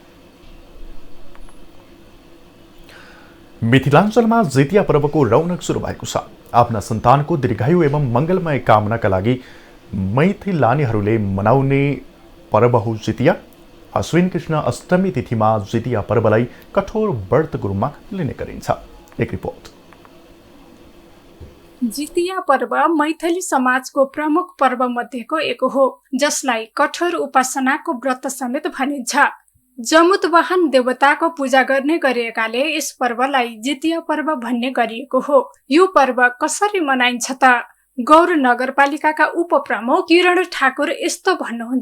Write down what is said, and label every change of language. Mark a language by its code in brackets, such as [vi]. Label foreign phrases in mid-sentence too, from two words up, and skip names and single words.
[ne] मिथिलाञ्चलमा जितिया पर्वको रौनक सुरु भएको छ। आफ्ना सन्तानको दीर्घायु एवं मङ्गलमय कामनाका लागि मैथिलानीहरूले मनाउने पर्व हो जितिया। अश्विन कृष्ण अष्टमी तिथिमा जितिया पर्वलाई कठोर व्रतको रूपमा लिने गरिन्छ। एक रिपोर्ट। जितिया पर्व मैथिली समाजको प्रमुख पर्व मध्येको एक हो, जसलाई कठोर उपासनाको व्रत समेत भनिन्छ। जमुतवाहन देवताको पूजा गर्ने गरिएकाले यस पर्वलाई जितिया पर्व भन्ने गरिएको हो। यो पर्व कसरी मनाइन्छ त? गौर नगरपालिकाका उपप्रमुख किरण ठाकुर यस्तो भन्नुहुन्छ।